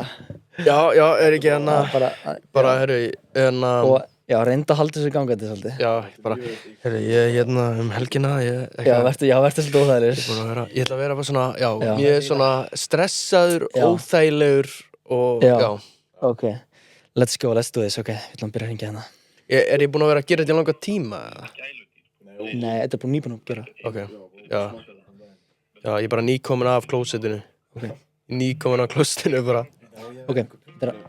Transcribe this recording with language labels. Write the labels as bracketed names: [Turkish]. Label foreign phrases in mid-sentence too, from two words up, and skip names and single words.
[Icelandic] Já, er ekki bara, herri, og já, reynda að halda þessu gangandi svolítið. Já, bara, herri, ég helgina, vertu svolítið óþægilegur. Ég ætla að vera bara svona, ég er svona stressaður, óþægilegur og, já. [English] Ok, let's do this, [Icelandic] ok, við ætlum að byrja að ringja hérna. Er ég búinn að vera að gera þetta í langa tíma, eða? Nei, þetta er nýbúinn að gera. Ok, já, ég er bara nýkomin af klósettinu. Ok. Nýkomin af klósettinu bara. Ok, þetta